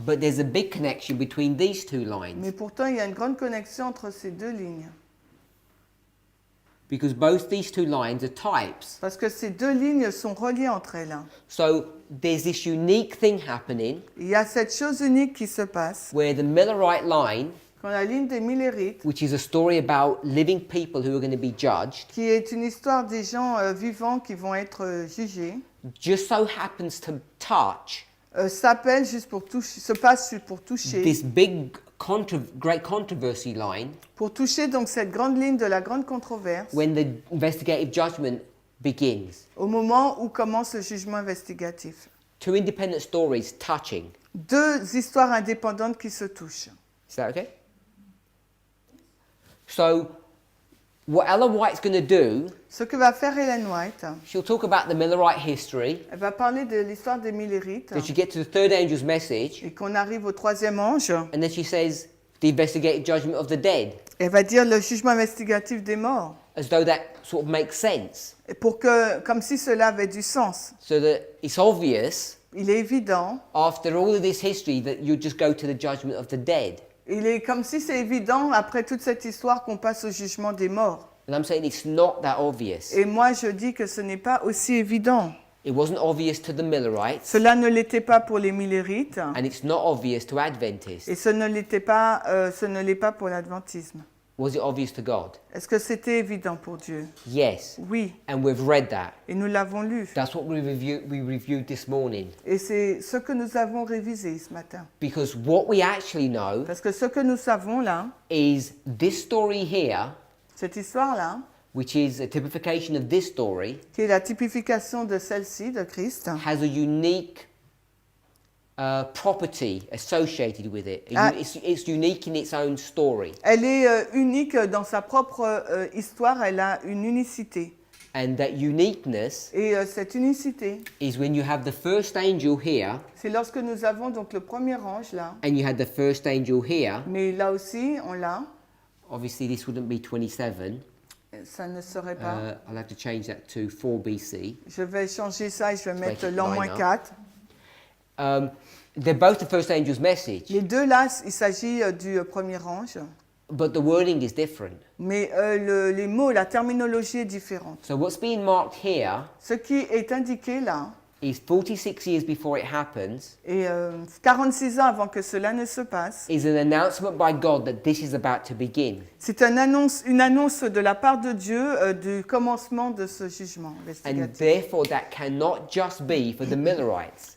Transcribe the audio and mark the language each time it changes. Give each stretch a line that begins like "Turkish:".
English: But there's a big connection between these two lines.
French: Mais pourtant, il y a une grande connexion entre ces deux lignes.
English: Because both these two lines are types.
French: Parce que ces deux lignes sont reliées entre elles.
English: So there's this unique thing happening
French: Il y a cette chose unique qui se passe.
English: where the Millerite line,
French: Quand la ligne des Millérites,
English: which is a story about living people who are going to be judged,
French: qui est une histoire des gens vivants qui vont être jugés,
English: just so happens to touch
French: s'appelle juste pour toucher, se passe pour toucher,
English: this big great controversy line
French: donc cette grande ligne de la grande controverse,
English: when the investigative judgment begins.
French: au moment où commence le jugement investigatif.
English: Two independent stories touching.
French: Deux histoires indépendantes qui se touchent.
English: Is that okay? So, what Ellen White's going to do,
French: Ce que va faire Ellen White,
English: she'll talk about the Millerite history.
French: elle va parler de l'histoire des Millérites
English: Then she gets to the third angel's message,
French: et qu'on arrive au troisième ange.
English: and then she says the investigative judgment of the dead,
French: Elle va dire le jugement investigatif des morts.
English: as though that sort of makes sense.
French: Et pour que, comme si cela avait du sens.
English: So that it's obvious,
French: Il est évident,
English: after all of this history, that you just go to the judgment of the dead.
French: il est comme si c'est évident après toute cette histoire qu'on passe au jugement des morts.
English: And I'm saying it's not that obvious.
French: Et moi je dis que ce n'est pas aussi évident.
English: It wasn't obvious to the Millerites,
French: Cela ne l'était pas pour les Millérites
English: and it's not obvious to Adventists.
French: et ce ne l'est pas pour l'adventisme.
English: Was it obvious to God?
French: Est-ce que c'était évident pour Dieu?
English: Yes.
French: Oui,
English: And we've read that.
French: et nous l'avons lu.
English: That's what we reviewed this morning.
French: Et c'est ce que nous avons révisé ce matin.
English: Because what we actually know
French: Parce que ce que nous savons là,
English: is this story here,
French: cette histoire-là,
English: which is a typification of this story,
French: qui est la typification de celle-ci, de Christ,
English: has a unique property associated with it. Ah. It's unique in its own story.
French: elle est unique dans sa propre histoire, elle a une unicité.
English: And that uniqueness
French: Et cette unicité,
English: is when you have the first angel here,
French: c'est lorsque nous avons donc le premier ange là,
English: and you had the first angel here.
French: mais là aussi on l'a,
English: Obviously, this wouldn't be 27.
French: ça ne serait pas.
English: I'll have to change that to 4 BC.
French: Je vais changer ça et je vais
English: make
French: mettre
English: it
French: l'an
English: line
French: moins
English: up.
French: 4.
English: They're both the first angel's message,
French: Les deux là, il s'agit du premier ange,
English: but the wording is different.
French: mais les mots, la terminologie est différente.
English: So what's being marked here
French: Ce qui est indiqué là,
English: is 46 years before it happens,
French: et 46 ans avant que cela ne se passe,
English: is an announcement by God that this is about to begin.
French: c'est une annonce de la part de Dieu du commencement de ce jugement
English: And
French: investigatif.
English: therefore, that cannot just be for the Millerites.